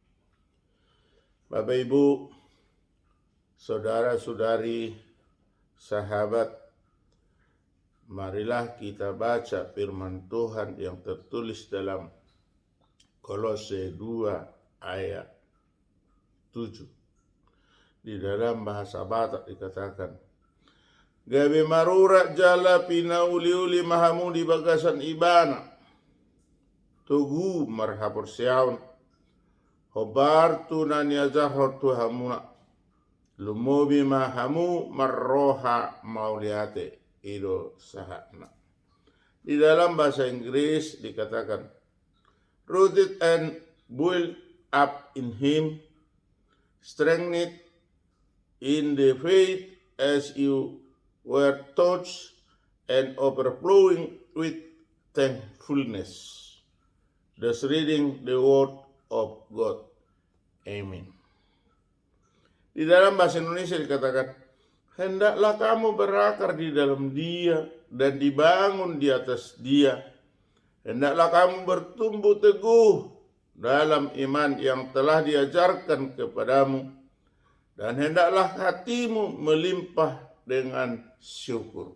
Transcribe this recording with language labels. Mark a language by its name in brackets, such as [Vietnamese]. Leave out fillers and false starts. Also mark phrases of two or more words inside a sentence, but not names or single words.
[Indonesian] Bapak, Ibu, saudara-saudari, sahabat, marilah kita baca firman Tuhan yang tertulis dalam Kolose 2 ayat 7. Di dalam bahasa Batak dikatakan, [Batak Toba] gabe marurak jala pina uli-uli mahamu di bagasan ibana, tugu marhapur siaun, hobar tu nania zahor tu hamuna, lumobi mahamu marroha mauliate ido sahana. [Indonesian] Di dalam bahasa Inggris dikatakan, [English] rooted and built up in Him, strengthened in the faith as you were taught, and overflowing with thankfulness. Thus reading the word of God. Amen. [Indonesian] Di dalam bahasa Indonesia dikatakan, hendaklah kamu berakar di dalam Dia dan dibangun di atas Dia. Hendaklah kamu bertumbuh teguh dalam iman yang telah diajarkan kepadamu, dan hendaklah hatimu melimpah dengan syukur.